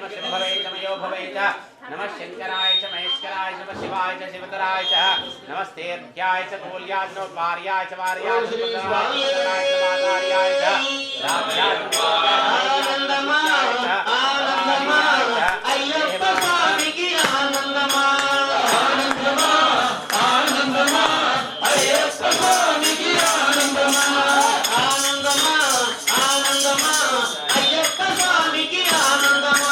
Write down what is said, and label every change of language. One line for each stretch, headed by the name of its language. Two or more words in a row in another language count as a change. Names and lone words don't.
Sanskrit: भवे च मयो भवे च नमः शंकराय च महेश्वराय च नमः शिवाय च शिवतराय च नमस्तेभ्याय च कोल्याय च भार्याय च वार्याय च पुत्राय च मातार्याय च राज्याय च
Telugu: అయ్యప్ప స్వామికి ఆనందమా ఆనందమా అయ్యప్ప స్వామికి ఆనందమా ఆనందమా ఆనందమా అయ్యప్ప స్వామికి ఆనందమా